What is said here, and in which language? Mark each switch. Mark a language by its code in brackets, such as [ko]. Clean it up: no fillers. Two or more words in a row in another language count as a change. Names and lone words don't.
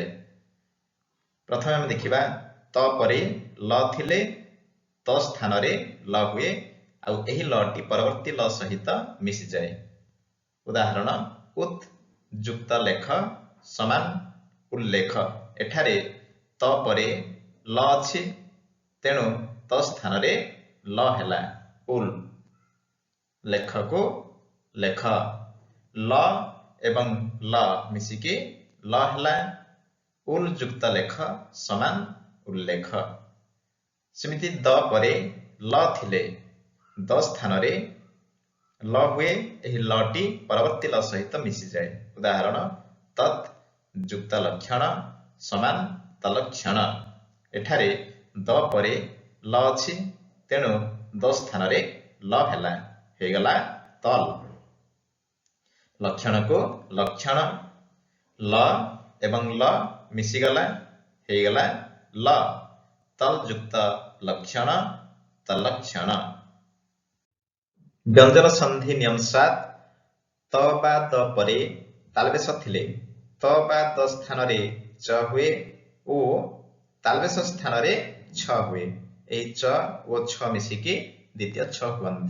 [or] ପ୍ରଥମେ ଆମେ ଦେଖିବା ତ ପରେ ଲ ଥିଲେ ତ ସ୍ଥାନରେ ଲ ହୁଏ ଆଉ ଏହି ଲଟି ପରବର୍ତ୍ତୀ ଲ ସହିତ ମିଶିଯାଏ। ଉଦାହରଣ, ଉତ୍ ଯୁକ୍ତ ଲେଖ ସମାନ ଉଲ୍ଲେଖ। ଏଠାରେ ତ ପରେ ଲ ଅଛି, ତେଣୁ ତ ସ୍ଥାନରେ ଲ ହେଲା ଉଲ୍। ଲେଖକୁ ଲେଖ। ଲ ଏବଂ ଲ ମିଶିକି ଲ ହେଲା ଉଲ୍ ଯୁକ୍ତ ଲେଖ ସମାନ ଉଲ୍ଲେଖ। ସେମିତି ଦ ପରେ ଲ ଥିଲେ ଦ ସ୍ଥାନରେ ଲ ହୁଏ, ଏହି ଲଟି ପରବର୍ତ୍ତୀ ଲ ସହିତ ମିଶିଯାଏ। ଉଦାହରଣ, ତତ୍ ଯୁକ୍ତ ଲକ୍ଷଣ ସମାନ ତଲ୍ଲକ୍ଷଣ। ଏଠାରେ ଦ ପରେ ଲ ଅଛି, ତେଣୁ ଦ ସ୍ଥାନରେ ଲ ହେଲା ହେଇଗଲା ତଲ୍। ଲକ୍ଷଣକୁ ଲକ୍ଷଣ। ଲ ଏବଂ ଲ ମିଶିଗଲା ହେଇଗଲା ଲ। ତଲ୍ ଯୁକ୍ତ ଲକ୍ଷଣ ତଲ୍ଲକ୍ଷଣ। ବ୍ୟଞ୍ଜନ ସନ୍ଧି ନିୟମ 7 ତ ବା ଦ ପରେ ତାଲବ୍ୟ ଶ ଥିଲେ ତ ବା ଦ ସ୍ଥାନରେ ଚ ହୁଏ ଓ ତାଲବ୍ୟ ଶ ସ୍ଥାନରେ ଛ ହୁଏ। ଏହି ଚ ଓ ଛ ମିଶିକି ଦ୍ୱିତୀୟ ଛ ହୁଅନ୍ତି।